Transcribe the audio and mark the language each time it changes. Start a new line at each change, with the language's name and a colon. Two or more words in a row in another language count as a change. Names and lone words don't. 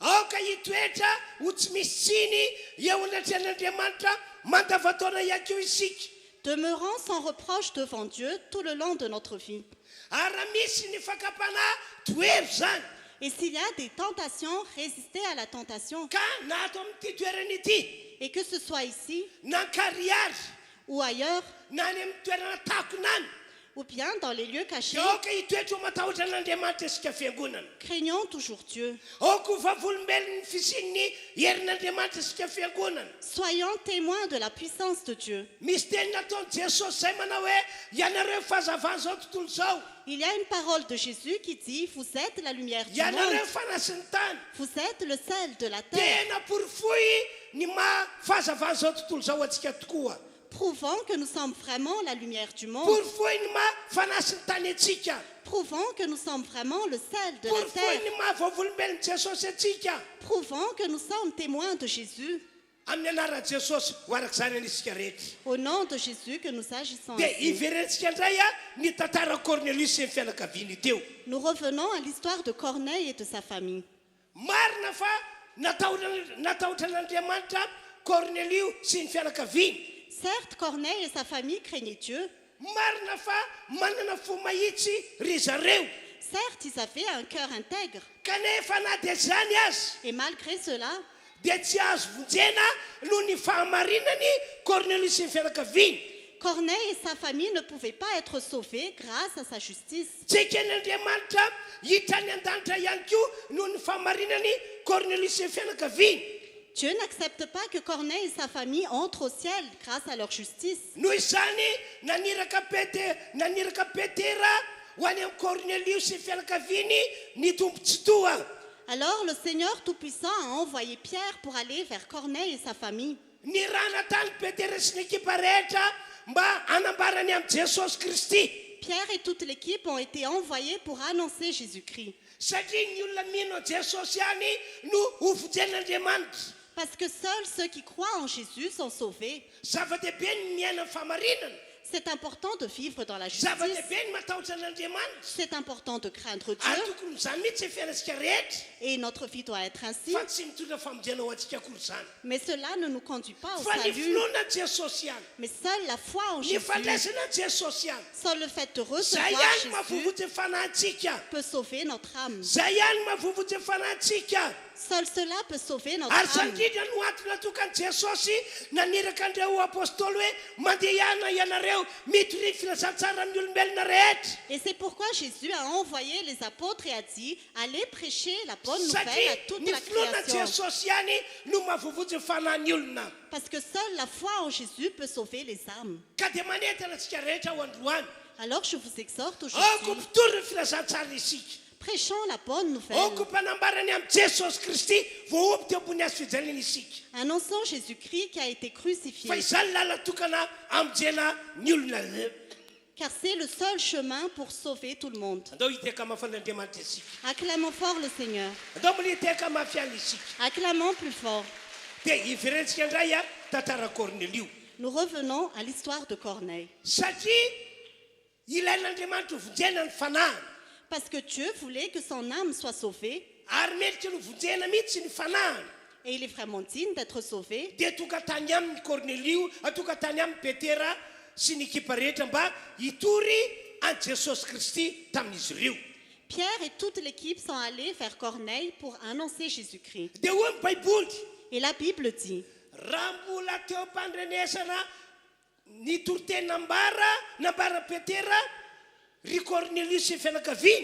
French: Demeurons sans reproche devant Dieu tout le long de notre vie. Et s'il y a des tentations, résistez à la tentation.
Malagasy: ka na ato amin'ity toerana ity
French: Et que ce soit ici
Malagasy: na kariary
French: ou ailleurs,
Malagasy: na any amin'ny toerana takonany
French: ou bien dans les lieux cachés,
Malagasy: dia aoka hitoetra ho matahotra an'andriamanitra isika fiangonana
French: craignons toujours Dieu.
Malagasy: aoko vavolombelony ny fisian'ny herin'andriamanitra isika fiangonana
French: Soyons témoins de la puissance de Dieu.
Malagasy: misy teny nataony jesosy zay manao hoe ianareo fahazavana zao tontolo zao
French: Il y a une parole de Jésus qui dit, vous êtes la lumière du
Malagasy: ianareo
French: monde,
Malagasy: fanasin'ny tany
French: vous êtes le sel de la terre,
Malagasy: tena porifoy ny fahazavana zao tontolo zao atsika tokoa
French: prouvant que nous sommes vraiment la lumière du monde,
Malagasy: porifoy ny fanasin'ny tany atsika
French: prouvant que nous sommes vraiment le sel de la
Malagasy: porifoy
French: terre,
Malagasy: ny mahavavolombelony jesosy atsika
French: prouvant que nous sommes témoins de Jésus.
Malagasy: amin'ny anaran'i jesosy ho arak'izany anisika rehetra
French: Au nom de Jésus que nous agissons
Malagasy: dia
French: ainsi.
Malagasy: iverentsika indray a ny tantara cornelius sy ny fianakaviany teo
French: Nous revenons à l'histoire de Corneille et de sa famille.
Malagasy: marina fa natahotra an'andriamanitra cornelio sy ny fianakaviany
French: Certes, Corneille et sa famille craignaient Dieu.
Malagasy: marina fa manana fo mahitsy ry zareo
French: Certes, ils avaient un cœur intègre.
Malagasy: kanefa na dia zany azy
French: Et malgré cela,
Malagasy: dia tsy azo vonjena noho ny fahamarinany cornelius sy ny fianakaviany
French: Corneille et sa famille ne pouvaient pas être sauvés grâce à sa justice.
Malagasy: tsy eken'andriamanitra hitrany an-danitra ihany koa noho ny fahamarinany cornelius sy ny fianakaviany
French: Dieu n'accepte pas que Corneille et sa famille entrent au ciel grâce à leur justice.
Malagasy: noho izany naniraka petera ho any amin'ny cornelius sy ny fianakaviany ny tompontsotoa
French: Alors le Seigneur Tout-Puissant a envoyé Pierre pour aller vers Corneille et sa famille.
Malagasy: ny rana tany petera sy ny ekipa rehetra mba anambarany amin'ny jesosy kristy
French: Pierre et toute l'équipe ont été envoyés pour annoncer Jésus-Christ.
Malagasy: satria ny olona mino jesosy ihany no hovojen'andriamanitra
French: Parce que seuls ceux qui croient en Jésus sont sauvés.
Malagasy: zava-dehibe ny miaina ny fahamarinana
French: C'est important de vivre dans la justice.
Malagasy: zava-dehibe ny matahotra an'andriamanitra
French: C'est important de craindre
Malagasy: ary
French: Dieu.
Malagasy: tokony zany mihitsy fiainantsika rehetra
French: Et notre vie doit être ainsi.
Malagasy: fa tsy mitondra famonjena ho antsika akory zany
French: Mais cela ne nous conduit pas au
Malagasy: fa ny
French: salut.
Malagasy: finoana jesosy ihany
French: Mais seule la foi en
Malagasy: ny
French: Jésus,
Malagasy: falaisana jesosy ihany
French: seul le fait de
Malagasy: zay
French: recevoir
Malagasy: ihany
French: Jésus
Malagasy: mahavovotsy fanahintsika
French: peut sauver notre âme.
Malagasy: zay ihany mahavovotsy fanahintsika
French: Seul cela peut sauver notre
Malagasy: ary
French: âme.
Malagasy: sandrindra no antony atokany jesosy naniraka andreo apôstôly hoe mandeha ihana ianareo mitory filazantsara amin'ny olombelona rehetra
French: Et c'est pourquoi Jésus a envoyé les apôtres et a dit, allez prêcher la bonne nouvelle à
Malagasy: satria
French: toute
Malagasy: ny
French: la
Malagasy: filoana
French: création.
Malagasy: jesosy ihany no mahavovotsy fanahin'ny olona
French: Parce que seule la foi en Jésus peut sauver les âmes.
Malagasy: ka dia manentana antsika rehetra ho androany
French: Alors je vous exhorte
Malagasy: aoko
French: aujourd'hui,
Malagasy: mpitory ny filazantsara isika
French: prêchons la bonne nouvelle.
Malagasy: aoko mpanambarany amin'ny jesosy kristy voaomby teo ambony azo fijaliana isika
French: Annonçons Jésus-Christ qui a été
Malagasy: fa
French: crucifié.
Malagasy: izany lala tokana amijena ny olona
French: Car c'est le seul chemin pour sauver tout le monde.
Malagasy: andao hiteka mafan'andriamanitra isika
French: Acclamons fort le Seigneur.
Malagasy: andao mbola hiteka mafiana isika
French: Acclamons plus fort.
Malagasy: dia iverentsika indray a tantara cornelio
French: Nous revenons à l'histoire de Corneille.
Malagasy: satria ilain'andriamanitra hovonjena ny fanahana
French: Parce que Dieu voulait que son âme soit sauvée.
Malagasy: ary melitra ny hovonjena mihitsy ny fanahana
French: Et il est vraiment digne d'être sauvé.
Malagasy: dia tonga tany amin'ny cornelio tonga tany amin'ny petera sy ny ekipa rehetra mba hitory an jesosy kristy tamin'izy ireo
French: Pierre et toute l'équipe sont allés vers Corneille pour annoncer Jésus-Christ.
Malagasy: dia hoe ny baiboly
French: Et la Bible dit,
Malagasy: raha mbola teo am-pandrenesana ny toriteny nambara petera ry cornelius sy fianakaviany